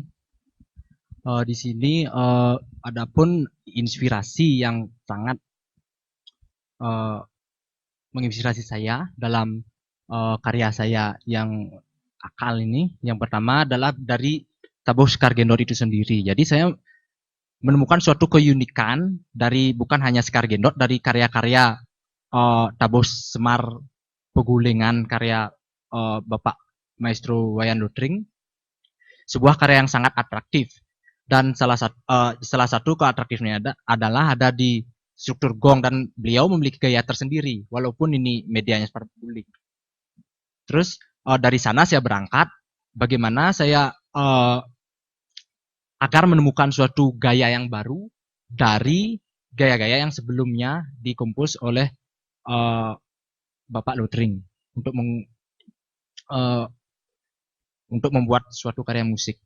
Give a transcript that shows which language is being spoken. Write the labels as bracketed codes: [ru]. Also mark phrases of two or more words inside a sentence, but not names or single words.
[id] Di sini adapun inspirasi yang sangat menginspirasi saya dalam karya saya yang Akal ini, yang pertama adalah dari Tabuh Sekar Gendot itu sendiri. Jadi saya menemukan suatu keunikan dari bukan hanya Sekar Gendot, dari karya-karya Tabuh Semar Pegulingan karya Bapak Maestro Wayan Lutring, sebuah karya yang sangat atraktif, dan salah satu keatraktifnya adalah ada di struktur gong, dan beliau memiliki gaya tersendiri walaupun ini medianya seperti guling. Terus dari sana saya berangkat bagaimana saya agar menemukan suatu gaya yang baru dari gaya-gaya yang sebelumnya dikompos oleh Bapak Lutring untuk membuat suatu karya musik.